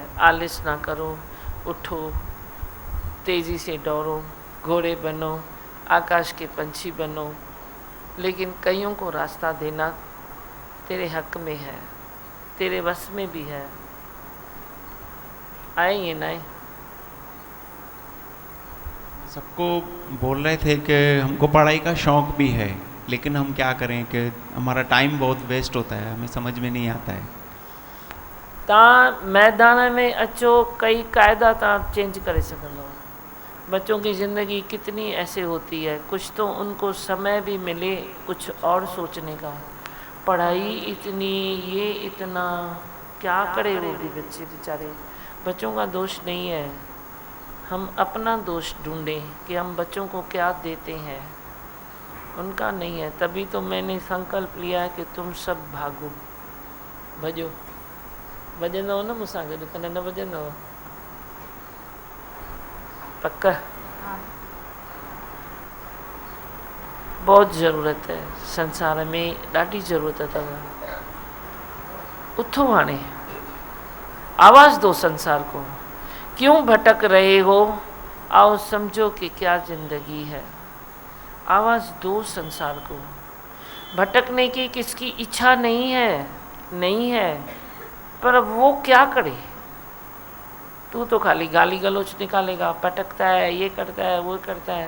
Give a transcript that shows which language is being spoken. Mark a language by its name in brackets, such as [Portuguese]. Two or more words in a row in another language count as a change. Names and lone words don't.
[Hindi] आलस ना करो, उठो, तेज़ी से दौड़ो, घोड़े बनो, आकाश के पंछी बनो, लेकिन कईयों को रास्ता देना तेरे हक में है, तेरे वश में भी है। आए ये नहीं सबको बोल रहे थे कि हमको पढ़ाई का शौक़ भी है, लेकिन हम क्या करें कि हमारा टाइम बहुत वेस्ट होता है, हमें समझ में नहीं आता है। [Sindhi] तव्हां मैदान में अचो, कई क़ायदा तव्हां चेंज करे सघंदव। [Hindi] बच्चों की ज़िंदगी कितनी ऐसे होती है, कुछ तो उनको समय भी मिले कुछ और सोचने का। पढ़ाई इतनी, ये इतना, क्या करे वो भी बच्चे बेचारे। बच्चों का दोष नहीं है, हम अपना दोष ढूंढें कि हम बच्चों को क्या देते हैं, उनका नहीं है। तभी तो मैंने संकल्प लिया है कि तुम सब भागो, भजो। [Sindhi] भजंदव न मूंसां गॾु, कॾहिं न भजंदव? [Hindi] पक्का? बहुत ज़रूरत है संसार में, [Sindhi] ॾाढी ज़रूरत अथव। उथो हाणे, [Hindi] आवाज़ दो संसार को। क्यों भटक रहे हो? आओ समझो कि क्या ज़िंदगी है। आवाज़ दो संसार को। भटकने की किसकी इच्छा नहीं है, नहीं है, पर वो क्या करे? तू तो खाली गाली गलौच निकालेगा, पटकता है, ये करता है, वो करता है।